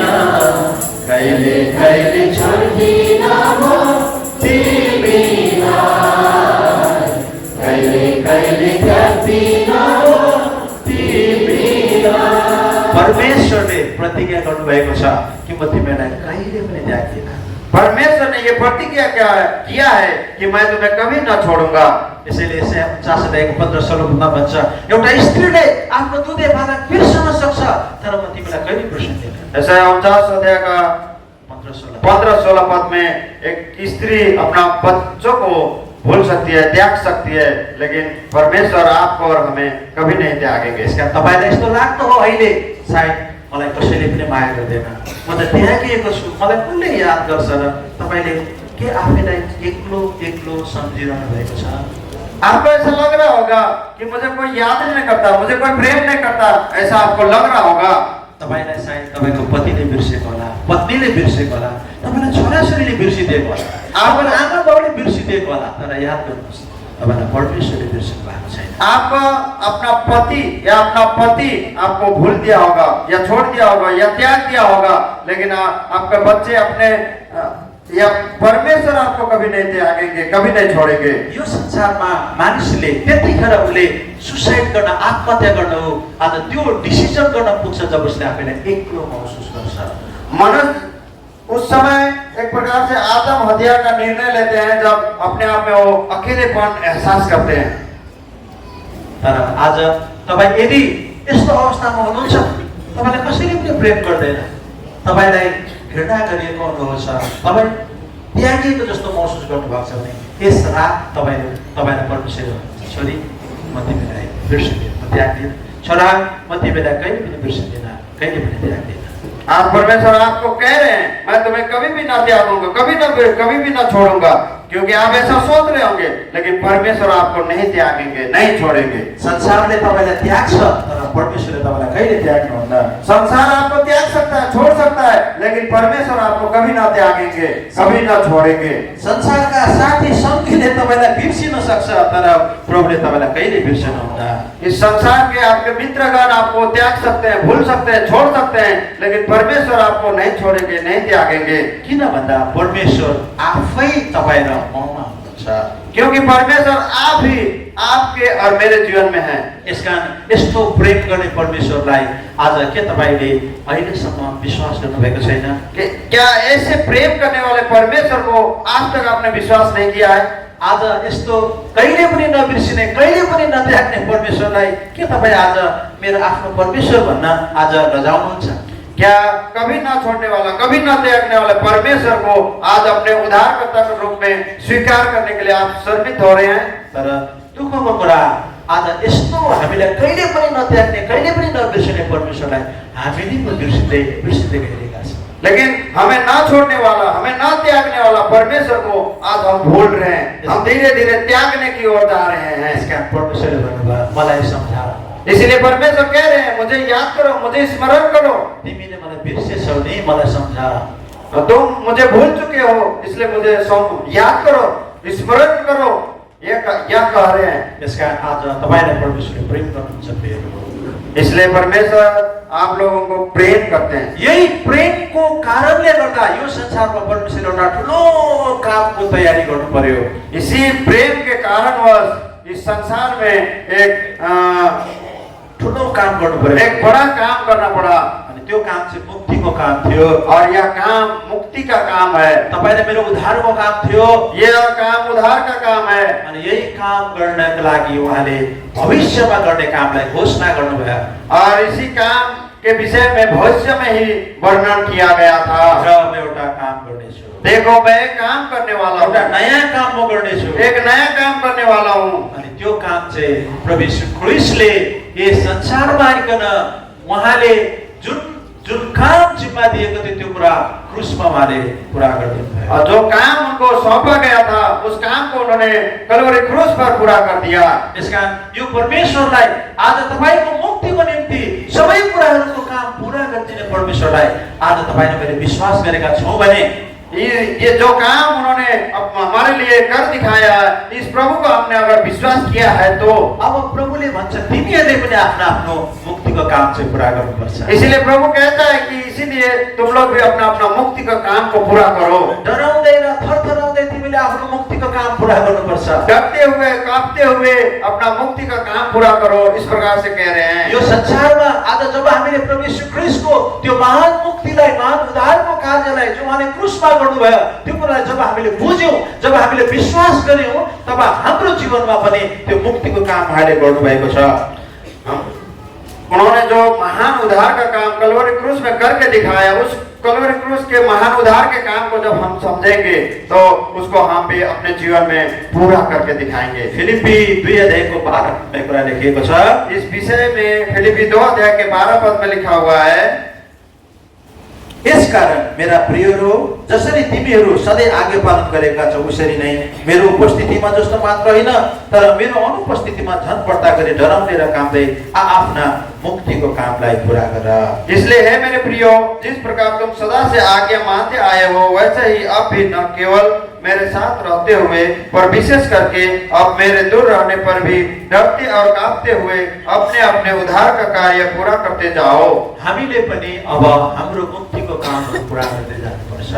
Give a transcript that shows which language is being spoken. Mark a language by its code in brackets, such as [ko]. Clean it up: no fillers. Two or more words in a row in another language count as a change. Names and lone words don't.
[ne] कहिले कहिले छोड्दिन म तिमीलाई, कहिले कहिले त्याग्दिन म तिमीलाई। परमेश्वरले प्रतिज्ञा गर्नुभएको छ कि म तिमीलाई कहिले पनि त्याग्दिन। [hi] परमेश्वर ने ये प्रतिज्ञा किया है कि मैं तुम्हें कभी न छोड़ूंगा। [ne] यसैले 4:15-16 भन्छ एउटा स्त्रीले आफ्नो दुधे बालक बिर्सन सक्छ, तर म तिमीलाई कहिले बिर्सन्दिन। [hi] ऐसा 49 अध्याय का 15-16 पद में एक स्त्री अपना बच्चों को भूल सकती है, त्याग सकती है, लेकिन परमेश्वर आपको और हमें कभी नहीं त्यागेंगे। [ne] यसका तपाईलाई यस्तो लाग्दो हो अहिले सायद मलाई कसैले पनि माया गर्दैन, म त त्यागिएको छु, मलाई कसले याद गर्छ र? तपाईले के आफैलाई एक्लो एक्लो सम्झिरहनु भएको छ? [hi] आपको ऐसा लग रहा होगा कि मुझे कोई याद नहीं करता, मुझे कोई प्रेम नहीं करता, ऐसा आपको लग रहा होगा। [ne] तपाईलाई सायद तपाईको पतिले बिर्सेको होला, पत्नीले बिर्सेको होला, तपाईलाई छोराछोरीले बिर्सिदिएको होला, आफूलाई आमा बाउले बिर्सिदिएको होला, तर याद गर्नुहोस् तपाईलाई परमेश्वरले बिर्सिनु भएको छैन। [hi] आपका अपना पति या अपना पति आपको भूल दिया होगा या छोड़ दिया होगा या त्याग दिया होगा, लेकिन आपके बच्चे अपने या परमेश्वर आपको कभी नहीं त्यागेंगे, कभी नहीं छोड़ेंगे। [ne] यो संसारमा मानिसले त्यतिखेर उसले सुसाइड गर्न, आत्महत्या गर्न हो आज त्यो डिसिजन गर्न पुग्छ जब उसले आफैलाई एक्लो महसुस गर्छ। [hi] मनुष्य उस समय एक प्रकार से आत्म हत्या का निर्णय लेते हैं जब अपने आप में वो अकेलेपन एहसास करते हैं। [ne] तर आज तपाईँ यदि यस्तो अवस्थामा हुनुहुन्छ, तपाईलाई कसैले पनि प्रेम गर्दैन, तपाईलाई घृणा गरिएको अनुभव छ, तपाईँ त्यागिएको जस्तो महसुस गर्नुभएको छ भने यस रात तपाईँलाई परमेश्वरले भन्छ, छोरी म तिमीलाई बिर्सदिन, म त्याग्दिन, छोरा म तिमीलाई कहिले पनि बिर्सदिन, कहिले पनि त्याग्दिन। [hi] आज परमेश्वर आपको कह रहे हैं मैं तुम्हें कभी भी ना त्यागूंगा, कभी भी ना छोड़ूंगा, क्योंकि आप ऐसा सोच रहे होंगे, लेकिन परमेश्वर आपको नहीं त्यागेंगे, नहीं छोड़ेंगे। [ne] संसारले तपाईँलाई त्याग्छ, तर परमेश्वरले तपाईँलाई कहिले त्याग्नुहुन्न। [hi] संसार आपको त्याग सकता है, छोड़ सकता है, लेकिन परमेश्वर आपको कभी ना त्यागेंगे, कभी ना छोड़ेंगे। [ne] संसारका साथी सङ्गीले तपाईँलाई बिर्सिन सक्छ, तर प्रभुले तपाईँलाई कहिले बिर्सनुहुन्न। [hi] इस संसार के आपके मित्रगण आपको त्याग सकते हैं, भूल सकते हैं, छोड़ सकते हैं, लेकिन परमेश्वर आपको नहीं छोड़ेंगे, नहीं त्यागेंगे। [ne] किन भन्दा परमेश्वर आफै तपाईँ र ममा हुनुहुन्छ, [hi] क्योंकि परमेश्वर आप ही आपके और मेरे जीवन में है। [ne] यसकारण यस्तो प्रेम गर्ने परमेश्वरलाई आज के तपाईँले अहिलेसम्म विश्वास गर्नुभएको छैन? [hi] क्या ऐसे प्रेम करने वाले परमेश्वर को आज तक आपने विश्वास नहीं किया है? [ne] आज यस्तो कहिले पनि नबिर्सिने, कहिले पनि नत्याग्ने परमेश्वरलाई के तपाईँ आज मेरो आफ्नो परमेश्वर भन्न आज लजाउनुहुन्छ? [hi] क्या कभी ना छोड़ने वाला, कभी ना त्यागने वाले परमेश्वर को आज अपने उद्धारकर्ता के रूप में स्वीकार करने के लिए आप सम्मिलित हो रहे हैं? [ne] तर दुःखको कुरा आज यस्तो हामीलाई कहिले पनि नत्याग्ने कहिले पनि नबिर्सने परमेश्वरलाई हामीले पो बिर्सिँदै गइरहेका छौँ। [hi] लेकिन हमें ना छोड़ने वाला, हमें ना त्यागने वाला परमेश्वर को आज हम भूल रहे हैं। हम धीरे धीरे त्यागने की ओर जा रहे हैं। [ne] यसका परमेश्वरले भन्नुभयो मलाई सम्झा, [hi] इसलिए परमेश्वर कह रहे हैं मुझे याद करो, मुझे स्मरण करो। [ne] तिमीले मलाई बिर्सेछौ नि, मलाई सम्झा। [hi] तुम मुझे भूल चुके हो, इसलिए मुझे याद करो, स्मरण करो, ये कह रहे हैं। [ne] यसका आज तपाईलाई परमेश्वरले प्रेम गर्नुहुन्छ प्रियहरू। [hi] इसलिए परमेश्वर आप लोगों को प्रेम करते हैं। [ne] यही प्रेमको कारणले गर्दा यो संसारमा परमेश्वरले एउटा ठुलो कामको तयारी गर्नु पर्यो। [hi] इसी प्रेम के कारणवश इस संसार में एक [ne] ठुलो काम गर्नु पर्यो, [hi] एक बड़ा काम करना पड़ा। [ne] अनि त्यो काम चाहिँ मुक्तिको काम थियो [hi] और यह काम मुक्ति का काम है। [ne] तपाईले मेरो उद्धारको काम थियो, [hi] यह काम उद्धार का काम है। [ne] अनि यही काम गर्नको लागि उहाँले भविष्यमा गर्ने कामलाई घोषणा गर्नुभयो। [hi] और इसी काम के विषय में भविष्य में ही वर्णन किया गया था। [ne] र म एउटा काम गर्नेछु, [hi] देखो मैं एक काम करने वाला हूँ, [ne] एउटा नयाँ काम म गर्नेछु, [hi] एक नया काम करने वाला हूँ। [ne] अनि त्यो काम चाहिँ प्रभु यीशु ख्रीष्टले यस संसारमा आइकन उहाँले जुन जुन काम जिम्मा दिएको थियो त्यो कुरा क्रुसमा उहाँले पुरा गरिदिनु भयो। [hi] और जो काम उनको सौंपा गया था उस काम को उन्होंने कलवरी क्रूस पर पूरा कर दिया। [ne] यसकारण यो परमेश्वरलाई आज तपाईको मुक्तिको निम्ति सबै कुराहरूको काम पुरा गरिदिने परमेश्वरलाई आज तपाईले मैले विश्वास गरेका छौं भने [hi] ये जो काम उन्होंने हमारे लिए कर दिखाया, इस प्रभु को हमने अगर विश्वास किया है तो [ne] अब प्रभुले भन्छ तिमीहरूले पनि आफ्नो आफ्नो मुक्तिको काम चाहिँ पुरा गर्नुपर्छ। [hi] इसलिए प्रभु कहता है कि इसीलिए तुम लोग भी अपना अपना मुक्ति का काम को पूरा करो। [ne] डराउँदै र थरथराउँदै तिमीले आफ्नो मुक्तिको काम पुरा गर्नुपर्छ। [hi] डरते हुए कांपते हुए अपना मुक्ति का काम पूरा करो, इस प्रकार से कह रहे हैं। [ne] यो संसारमा आज जब हामीले प्रभु यीशु ख्रीष्टको त्यो महान मुक्तिलाई, महान उद्धारको कार्यलाई जो उहाँले क्रुसमा गर्नुभयो त्यो कुरालाई जब हामीले बुझ्यौं, जब हामीले विश्वास गर्यौं, तब हाम्रो जीवनमा पनि त्यो मुक्तिको काम उहाँले गर्नुभएको छ। [hi] उन्होंने जो महान उद्धार का काम कलवरी क्रूस में करके दिखाया, उस कलवरी क्रूस के महान उद्धार के काम को जब हम समझेंगे तो उसको हम भी अपने जीवन में पूरा करके दिखाएंगे। [ne] फिलिप्पी 2 अध्यायको 12 में कुरा लेखिएको छ। [hi] इस विषय में फिलिप्पी 2 अध्याय के 12 पद में लिखा हुआ है, [ne] यसकारण मेरा प्रियहरू, जसरी तिमीहरू सधैँ आज्ञा पालन गरेका छौ उसरी नै मेरो उपस्थितिमा जस्तो मात्र होइन तर मेरो अनुपस्थितिमा झन् बढ्ता गरी डराउँदै र कामदै आफ्ना मुक्तिको कामलाई पूरा गर। [hi] इसलिए है मेरे प्रियो, जिस प्रकार तुम सदा से आज्ञा मानते आए हो वैसे ही अब भी न केवल मेरे साथ रहते हुए पर विशेष करके अब मेरे दूर रहने पर भी डरते और कांपते हुए अपने अपने उद्धार का कार्य पूरा करते जाओ। [ne] हामीले पनि अब हाम्रो मुक्तिको कामहरू पूरा गर्दै जानुपर्छ।